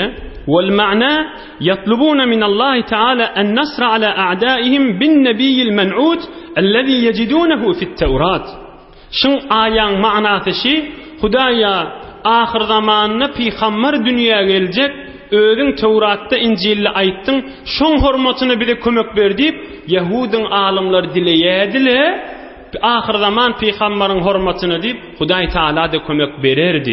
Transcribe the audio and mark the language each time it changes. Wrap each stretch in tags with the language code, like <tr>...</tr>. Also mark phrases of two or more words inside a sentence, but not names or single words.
<ar>والمعنى يطلبون من الله تعالى النصر على أعدائهم بالنبي الموعود الذي يجدونه في التوراة.</ar> <tk>Şun aýaň manasy şi, Hudaýa ahir zamanyna peygamber dünýäge geljek, özüň Tawratda İncilde aýtdyň, şoň hormatyny bize kömek berdi, Yahudyň alimleri dileýärdiler. Ahir zaman peygamberiň hormatyny diýip Hudaý Taala da kömek bererdi.</tk>